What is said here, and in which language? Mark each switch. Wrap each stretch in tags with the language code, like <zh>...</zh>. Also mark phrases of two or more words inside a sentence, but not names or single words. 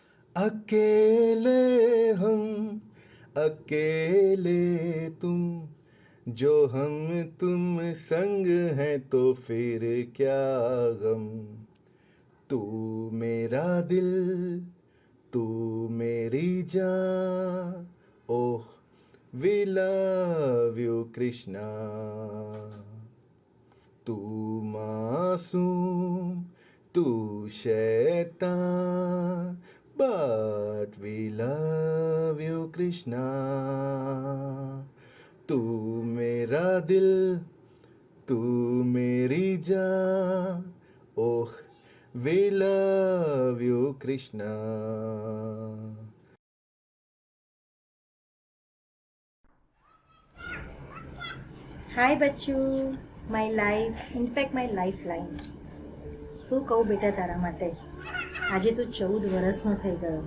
<hi>अकेले हम, अकेले तुम, जो हम तुम संग हैं तो फिर क्या गम। तू मेरा दिल, तू मेरी जान, ओह</hi> <en>we love you</en> <hi>कृष्णा। तू मासूम, तू शैतान,</hi> <en>but we love you कृष्णा।</en> <hi>तू मेरा दिल, तू मेरी जान, ओह</hi> <en>we love you</en> <hi>कृष्णा।</hi> <en>હાય બચ્ચું, my life in fact my life line.</en> <gu>શું કહું બેટા તારા માટે, આજે તું 14 વર્ષનો થઈ ગયો.</gu>